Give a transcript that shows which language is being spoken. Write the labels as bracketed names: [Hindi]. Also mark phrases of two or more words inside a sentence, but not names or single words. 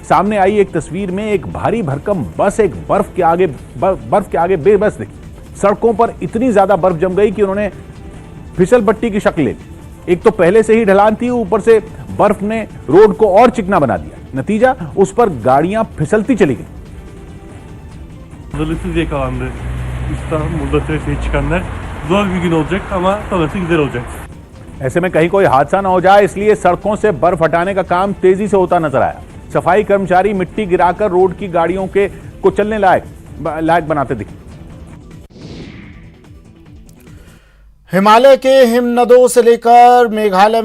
[Hindi] सामने आई एक तस्वीर में एक भारी भरकम बस एक बर्फ के आगे बेबस दिखी। सड़कों पर इतनी ज्यादा बर्फ जम गई कि उन्होंने फिसल पट्टी की शक्ल ले ली। एक तो पहले से ही ढलान थी, ऊपर से बर्फ ने रोड को और चिकना बना दिया। नतीजा, उस पर गाड़ियां फिसलती चली गई। [Turkish] Hazırlıksız yakalandı. İstanbul'da trafiğe çıkanlar. Zor bir gün olacak ama sonrası güzel olacak. [Hindi] ऐसे में कहीं कोई हादसा न हो जाए, इसलिए सड़कों से बर्फ हटाने का काम तेजी से होता नजर आया। सफाई कर्मचारी मिट्टी गिराकर रोड की गाड़ियों को चलने लायक बनाते दिखे। हिमालय के हिमनदों से लेकर मेघालय